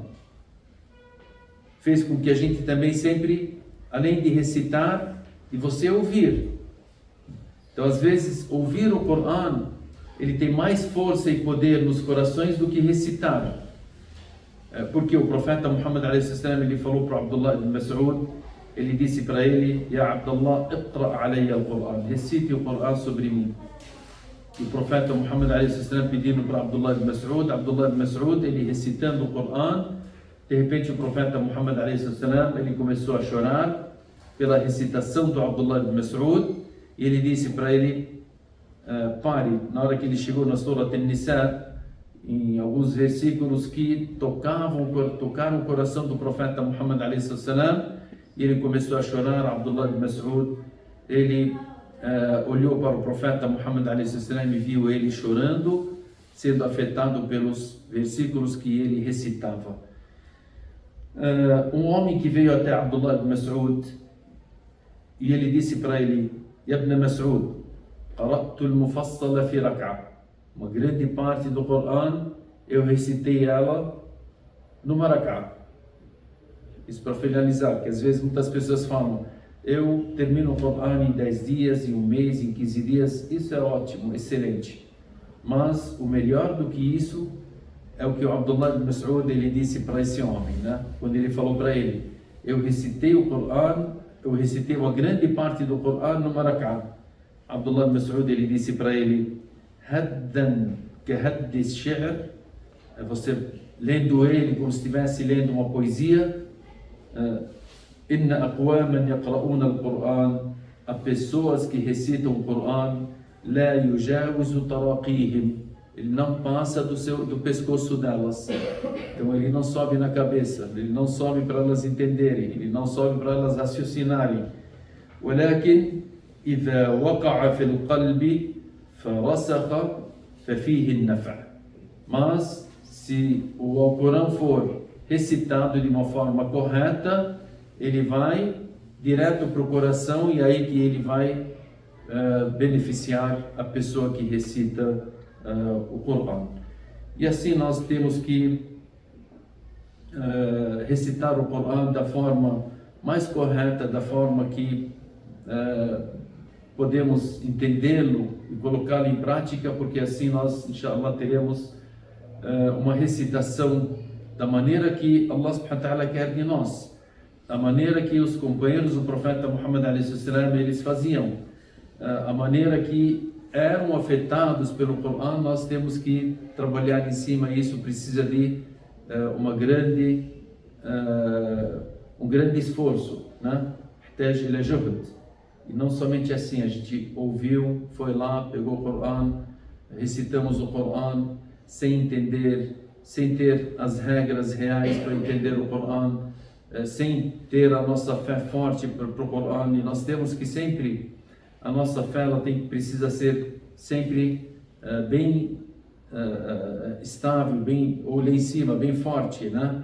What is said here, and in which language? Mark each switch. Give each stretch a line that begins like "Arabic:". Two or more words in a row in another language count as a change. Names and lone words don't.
Portuguese: Fez com que a gente também sempre, além de recitar, e você ouvir. Então, às vezes, ouvir o Corão, ele tem mais força e poder nos corações do que recitar. Porque o profeta Muhammad a.s. ele falou para Abdullah ibn Mas'ud, ele disse para ele:
Arabic: يا عبد الله، اقرأ عليّ القرآن,
Portuguese: recite o Corão sobre mim. E o profeta Muhammad a.s. pedindo para Abdullah ibn Mas'ud, ele recitando o Corão. De repente o profeta Muhammad a.s. ele começou a chorar pela recitação do Abdullah ibn Mas'ud, e ele disse para ele: pare. Na hora que ele chegou na Surah An-Nisa, em alguns versículos que tocaram o coração do profeta Muhammad a.s. e ele começou a chorar. Abdullah ibn Mas'ud, ele olhou para o profeta Muhammad a.s. e viu ele chorando, sendo afetado pelos versículos que ele recitava. Um homem que veio até Abdullah ibn Mas'ud e ele disse para ele:
Arabic: يا ابن مسعود، قرأت المفصل في ركعة.
Portuguese: Uma grande parte do Corão eu recitei ela numa rak'ah. Isso para finalizar, que às vezes muitas pessoas falam: eu termino o Corão em 10 dias, em um mês, em 15 dias. Isso é ótimo, excelente. Mas o melhor do que isso é o que o Abdullah ibn Mas'ud ele disse para esse homem, né? Quando ele falou para ele: eu recitei o Corão, eu recitei uma grande parte do Corão numa rak'ah. Abdullah ibn Mas'ud ele disse para ele:
Arabic: هذًّا كهذّ الشعر,
Portuguese: você lendo ele como se estivesse lendo uma poesia.
Arabic: إن أقواما يقرؤون القرآن,
Portuguese: há pessoas que recitam o Corão,
Arabic: لا يجاوز تراقيهم,
Portuguese: ele não passa do pescoço delas. Então ele não sobe na cabeça, ele não sobe para elas entenderem, ele não sobe para elas raciocinarem.
Arabic: ولكن إذا وقع في القلب فرسخ ففيه النفع'.
Portuguese: Mas se o Alcorão for recitado de uma forma correta, ele vai direto para o coração, e aí que ele vai beneficiar a pessoa que recita o Corão. E assim nós temos que recitar o Corão da forma mais correta, da forma que podemos entendê-lo e colocá-lo em prática, porque assim nós, inshallah, teremos uma recitação da maneira que Allah
Arabic: سبحانه وتعالى
Portuguese: quer de nós, da maneira que os companheiros do profeta Muhammad a.s. eles faziam, a maneira que eram afetados pelo Coran, nós temos que trabalhar em cima. Isso precisa de um grande esforço, né?
Arabic: يحتاج إلى جهد.
Portuguese: E não somente assim, a gente ouviu, foi lá, pegou o Coran, recitamos o Coran sem entender, sem ter as regras reais para entender o Coran, sem ter a nossa fé forte para o Coran. E nós temos que sempre, a nossa fé ela precisa ser sempre bem estável, bem, ou lá em cima, bem forte, né?